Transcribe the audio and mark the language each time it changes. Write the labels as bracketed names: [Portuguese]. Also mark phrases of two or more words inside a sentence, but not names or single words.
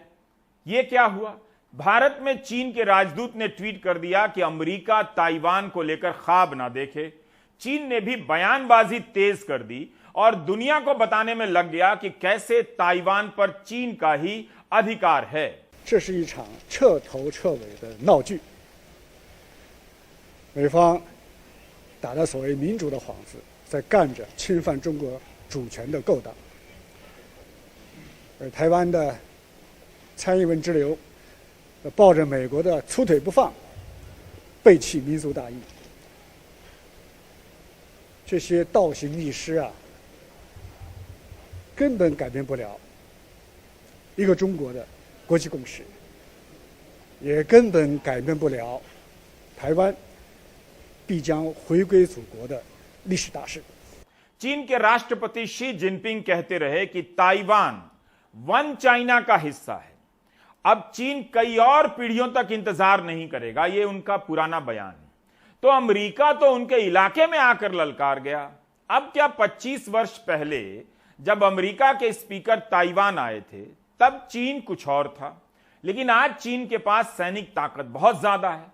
[Hindi] यह क्या हुआ? भारत में चीन के राजदूत ने ट्वीट कर दिया कि अमेरिका ताइवान को लेकर ख्वाब ना देखे। चीन ने भी बयानबाजी तेज कर दी और दुनिया को बताने में लग गया कि कैसे ताइवान पर चीन का ही अधिकार है। [Chinese] 这是一场彻头彻尾的闹剧。美方打着所谓民主的幌子，在干着侵犯中国主权的勾当。而台湾的蔡英文之流，抱着美国的粗腿不放，背弃民族大义。这些倒行逆施啊，根本改变不了一个中国的国际共识，也根本改变不了台湾必将回归祖国的历史大势。 [Hindi] चीन के राष्ट्रपति शी जिनपिंग कहते रहे कि ताइवान [English] One China [Hindi] का हिस्सा है। अब चीन कई और पीढ़ियों तक इंतजार नहीं करेगा, यह उनका पुराना बयान है। तो अमेरिका तो उनके इलाके में आकर ललकार गया। अब क्या 25 वर्ष पहले जब अमेरिका के स्पीकर ताइवान आए थे, तब चीन कुछ और था, लेकिन आज चीन के पास सैनिक ताकत बहुत ज्यादा है।